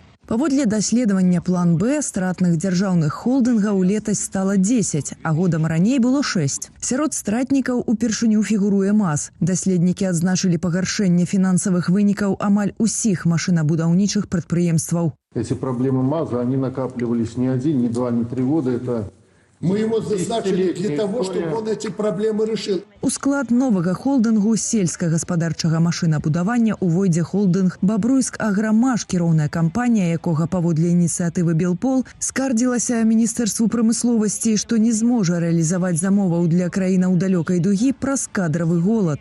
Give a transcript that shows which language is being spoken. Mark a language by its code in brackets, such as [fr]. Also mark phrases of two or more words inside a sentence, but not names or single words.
[be] Паводле даследавання план Б стратных дзяржаўных холдынгаў летась стала 10, а годам раней было 6. Сярод стратнікаў упершыню фігуруе МАЗ. Даследнікі адзначылі пагаршэнне фінансавых вынікаў амаль усіх машынабудаўнічых прадпрыемстваў. [ru] Эти проблемы МАЗа, они накапливались не 1, не 2, не 3 года. Это Мы его зазначили для того, чтобы он эти проблемы решил. [be] У склад новага холдынгу сельскагаспадарчага машынабудавання увойдзе холдынг «Бабруйск Аграмаш», кіроўная кампанія, якога паводле ініцыятывы «Белпол» скардзілася Міністэрству прамысловасці, што не зможа рэалізаваць замоваў для краінаў далёкай дугі праз кадравы голад.